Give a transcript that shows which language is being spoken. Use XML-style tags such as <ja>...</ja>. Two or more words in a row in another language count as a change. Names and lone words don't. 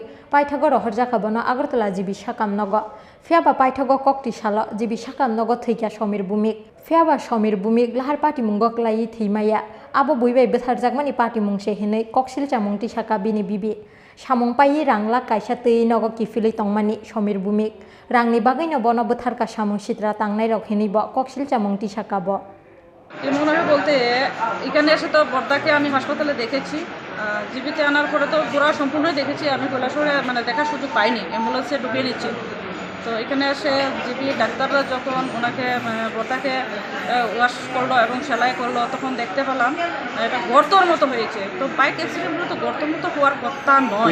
<trp>paithago rohorjaka bono agartala jibi sakam nogo fiaba paithago kokti salo jibi sakam nogo thikya somir bumik fiaba somir bumik lahar pati mungo klai thimaya abo buibai betharjakmani pati mungse hinai koksilcha mungti saka bini bibi samung pai rangla kaisa tei nogo kifili tongmani somir bumik rangni bagui no bono betharka samung sitra tangnai rok hini bo koksilcha mungti saka bo</trp> <bn>এমনভাবে বলতে এখানে এসে তো বর্দাকে আমি হাসপাতালে দেখেছি জীবিত আনার পরে তো পুরো সম্পূর্ণই দেখেছি আমি কৈলাসহরে মানে দেখার সুযোগ পাইনি অ্যাম্বুলেন্সে ঢুকিয়ে নিচ্ছি তো এখানে এসে জিবি ডাক্তাররা যখন ওনাকে বর্দাকে ওয়াশ করলো এবং সেলাই করলো তখন দেখতে পেলাম এটা গর্তর মতো হয়েছে তো</bn> <en>bike accident</en> <bn>তো গর্তর মতো হওয়ার কথা নয়</bn>